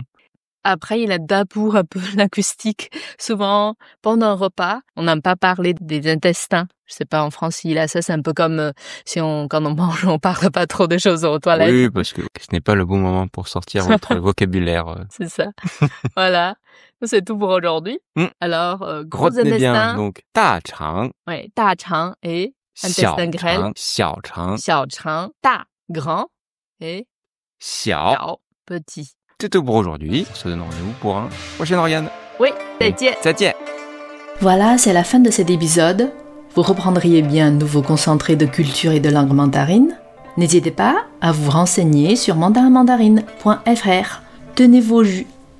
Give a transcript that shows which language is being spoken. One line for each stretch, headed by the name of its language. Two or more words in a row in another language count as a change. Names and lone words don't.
French: Après, il y a d'abour un peu linguistique. Souvent, pendant un repas, on n'aime pas parler des intestins. Je sais pas, en France, il y a ça, c'est un peu comme quand on mange, on parle pas trop des choses aux toilettes. Oui, parce que ce n'est pas le bon moment pour sortir votre vocabulaire. C'est ça. Voilà. C'est tout pour aujourd'hui. Alors, gros retenez intestin. Bien, donc, 大肠. Oui, 大肠 et intestin grêle. 小肠.
Chinese: 小肠, 大,
French: grand, et 小, petit. C'est tout pour aujourd'hui. On se donne rendez-vous pour un prochain organe. Oui, 再见. 再见. Voilà, c'est la fin de cet épisode. Vous reprendriez bien un nouveau concentré de culture et de langue mandarine. N'hésitez pas à vous renseigner sur mandarinmandarine.fr Tenez vos jus